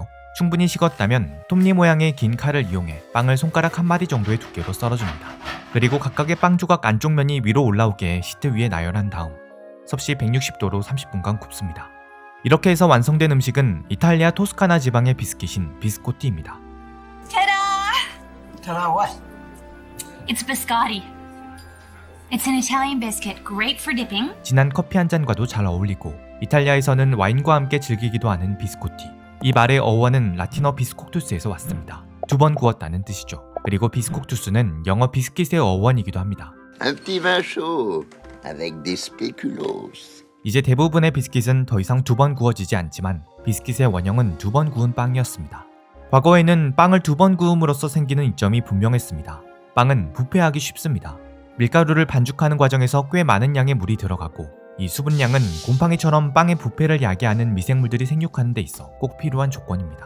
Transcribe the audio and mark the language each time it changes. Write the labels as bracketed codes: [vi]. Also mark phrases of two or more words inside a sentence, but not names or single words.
[ko] 충분히 식었다면 톱니 모양의 긴 칼을 이용해 빵을 손가락 1마디 정도의 두께로 썰어줍니다. 그리고 각각의 빵 조각 안쪽 면이 위로 올라오게 시트 위에 나열한 다음 섭씨 160도로 30분간 굽습니다. 이렇게 해서 완성된 음식은 이탈리아 토스카나 지방의 비스킷인 비스코티입니다. [en] Ta-da what? It's biscotti. It's an Italian biscuit, great for dipping. [ko] 진한 커피 한 잔과도 잘 어울리고 이탈리아에서는 와인과 함께 즐기기도 하는 비스코티. 이 말의 어원은 라틴어 비스콕투스에서 왔습니다. 2번 구웠다는 뜻이죠. 그리고 비스콕투스는 영어 비스킷의 어원이기도 합니다. [fr] Un petit vin chaud avec des spéculoos. [ko] 이제 대부분의 비스킷은 더 이상 2번 구워지지 않지만 비스킷의 원형은 2번 구운 빵이었습니다. 과거에는 빵을 2번 구움으로써 생기는 이점이 분명했습니다. 빵은 부패하기 쉽습니다. 밀가루를 반죽하는 과정에서 꽤 많은 양의 물이 들어가고 이 수분량은 곰팡이처럼 빵의 부패를 야기하는 미생물들이 생육하는 데 있어 꼭 필요한 조건입니다.